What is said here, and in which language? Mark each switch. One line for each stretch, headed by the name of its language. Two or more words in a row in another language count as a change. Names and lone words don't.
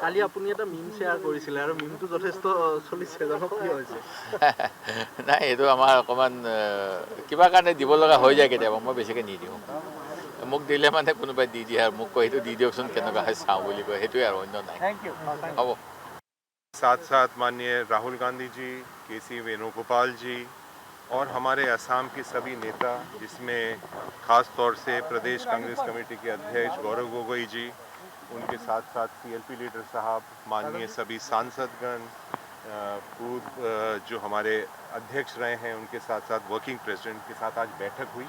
Assamese: কালি আপুনি এটা মিম শ্বেয়াৰ কৰিছিলে, আৰু মিমটো যথেষ্ট চলিছে, জনপ্ৰিয় হৈছে। নাই, এইটো আমাৰ অকণমান কিবা কাৰণে দিব লগা হৈ যায় কেতিয়াবা। মই বেছিকৈ নিদিওঁ। মোক দিলে মানে কোনোবাই দি দিয়ে, আৰু মোক কয় সেইটো দি দিয়কচোন, কেনেকুৱা হয় চাওঁ বুলি কয়। সেইটোৱে আৰু, অন্য নাই। হ'ব।
Hindi: साथ साथ माननीय राहुल गांधी जी, KC वेणुगोपाल जी और हमारे असम के सभी नेता, जिसमें ख़ास तौर से प्रदेश कांग्रेस कमेटी के अध्यक्ष गौरव गोगोई जी, उनके साथ साथ CLP लीडर साहब, माननीय सभी सांसदगण, पूर्व जो हमारे अध्यक्ष रहे हैं, उनके साथ साथ
English: working president
Hindi: के साथ आज बैठक हुई।